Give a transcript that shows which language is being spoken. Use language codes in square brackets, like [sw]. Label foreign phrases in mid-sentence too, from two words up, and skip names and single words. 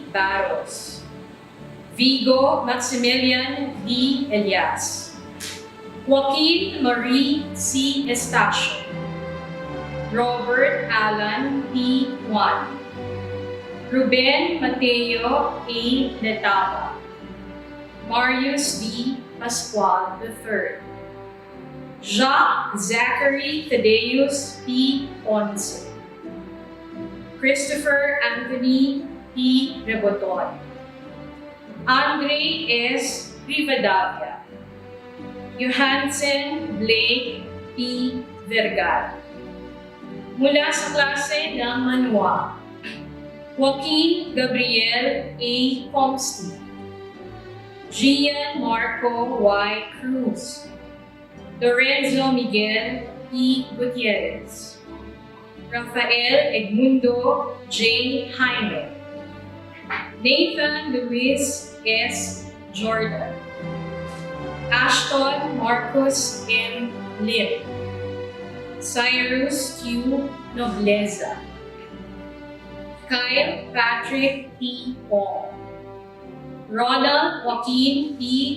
[tl] Barros, Vigo Maximilian D. Elias, Joaquin Marie C. Estacio, Robert Alan P. Juan, Ruben Mateo A. Letaba, Marius D. Pascual III, Jacques Zachary Thaddeus P. Ponce, Christopher Anthony P. Reboton, Andre S. Rivadavia, Johansen Blake P. Vergara. Mula sa klase ng Manua, Joaquin Gabriel A. Comsti, Gian Marco Y. Cruz, Lorenzo Miguel E. Gutierrez, Rafael Edmundo J. Jaime, Nathan Luis S. Jordan, Ashton Marcos M. Lim, Cyrus Q. Nobleza, Kyle Patrick P. Ong, Ronald Joaquin P.